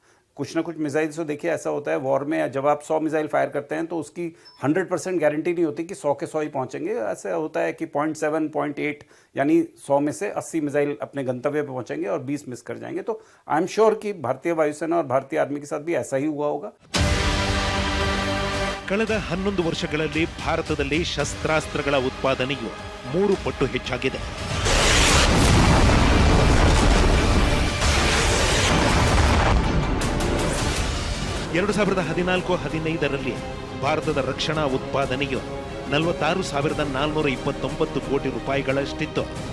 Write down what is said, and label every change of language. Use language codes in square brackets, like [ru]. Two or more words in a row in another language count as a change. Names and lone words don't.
[hi] कुछ ना कुछ मिसाइल्स तो देखिए ऐसा होता है वॉर में, जब आप 100 मिसाइल फायर करते हैं तो उसकी 100% गारंटी नहीं होती कि 100 के 100 ही पहुंचेंगे. ऐसा होता है कि 0.7, 0.8 यानी 100 में से 80 मिसाइल अपने गंतव्य पे पहुंचेंगे और 20 मिस कर जाएंगे. तो [en] I am sure [hi] कि भारतीय वायुसेना और भारतीय आर्मी के साथ भी ऐसा ही हुआ होगा. [kn] ಕಳೆದ 11 ವರ್ಷಗಳಲ್ಲಿ ಭಾರತದಲ್ಲಿ ಶಸ್ತ್ರಾಸ್ತ್ರಗಳ ಉತ್ಪಾದನೆಯು 3 ಪಟ್ಟು ಹೆಚ್ಚಾಗಿದೆ. ಎರಡು 2014-15ರಲ್ಲಿ ಭಾರತದ ರಕ್ಷಣಾ ಉತ್ಪಾದನೆಯು 46,429 ಕೋಟಿ ರೂಪಾಯಿಗಳಷ್ಟಿತ್ತು.